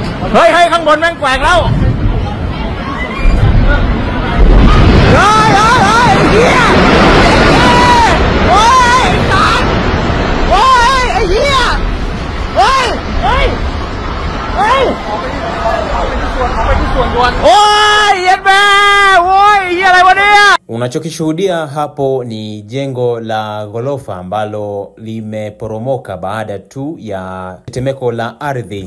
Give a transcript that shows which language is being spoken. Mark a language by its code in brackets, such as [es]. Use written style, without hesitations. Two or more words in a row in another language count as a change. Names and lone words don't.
[th] เฮ้ยข้างบนแม่งแกว่งแล้วเฮ้ยเฮียโอ้ยสัตว์โอ้ยไอ้เฮียเฮ้ย [sw] Unachokishuhudia hapo ni jengo la ghorofa ambalo limeporomoka baada tu ya tetemeko la ardhi